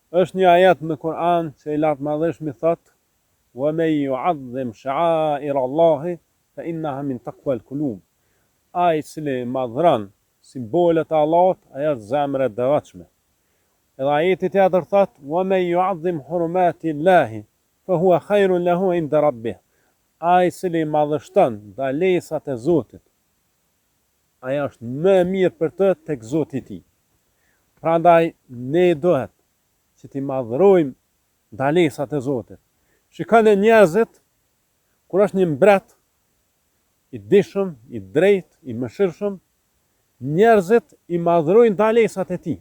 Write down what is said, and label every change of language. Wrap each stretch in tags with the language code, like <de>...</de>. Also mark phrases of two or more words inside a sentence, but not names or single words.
<sq>Është një ajet në Kur'an që i lartë madhëshmi thot:</sq> <ar>"ومن يعظم شعائر الله فإنها من تقوى القلوب."</ar> <sq>Ai i cili madhron simbolet e Allahut, ajo është zemra e devotshme. Edhe ajeti tjetër thot:</sq> <ar>"ومن يعظم حرمات الله فهو خير له عند ربه."</ar> <sq>Ai i cili madhështon ndalesat e Zotit, ajo është më e mirë për të tek Zoti i tij. Prandaj ne duhet që t'i madhrojmë ndalesat e Zotit. Shikoni njerëzit, kur është një mbret i dishëm, i drejtë, i mëshirshëm, njerëzit i madhrojnë ndalesat e tij.</sq>